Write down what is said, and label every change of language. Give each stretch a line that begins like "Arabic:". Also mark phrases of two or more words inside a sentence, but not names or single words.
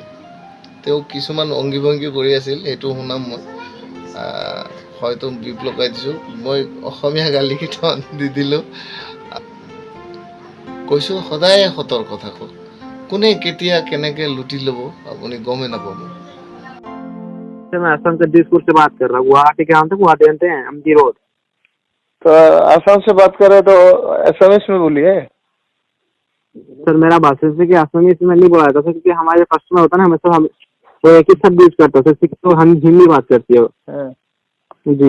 Assamese: তেওঁ কিছুমান অংগী ভংগী কৰি আছিল, সেইটো শুনাম মই। হয়তো বিপ লগাই দিছোঁ, মই অসমীয়া গালি কেইটামান দি দিলোঁ। কৈছোঁ সদায় সতৰ্ক থাকক, কোনে কেতিয়া কেনেকৈ লুটি ল'ব আপুনি গমেই নাপাব।
Hindi: मैं असम से दिसपुर से बात कर रहा हूँ। गुवाहाटी के हम गुवाहाटी जानते हैं, एमजी रोड। तो असम से बात कर रहे तो एसएमएस में बोलिए। सर मेरा बात है कि असम में नहीं बोला था सर, क्योंकि हमारे कस्टमर होता है ना, हमेशा हम वो एक ही शब्द यूज करते हैं, तो हम हिंदी बात करती है जी।